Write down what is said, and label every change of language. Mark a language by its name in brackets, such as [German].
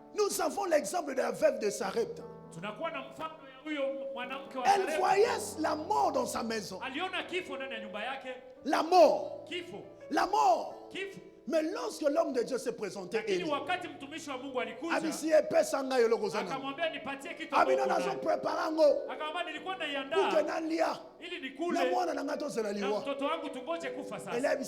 [French] Nous avons l'exemple de la veuve de Sarepta. [Swahili] Tunakuwa na mfano ya huyo mwanamke wa [French] Elle voyait la mort dans sa maison. [Swahili] Aliona kifo ndani ya nyumba yake. [French] La mort. [Swahili] Kifo. [French] La mort. [Swahili] Kifo. [French] Mais lorsque l'homme de Dieu s'est présenté, [Swahili] lakini wakati mtumishi wa Mungu alikuja, akamwambia nipatie kitu ambacho akamwambia nilikuwa naiandaa ili nikule na mtoto wangu tungoje kufa sasa.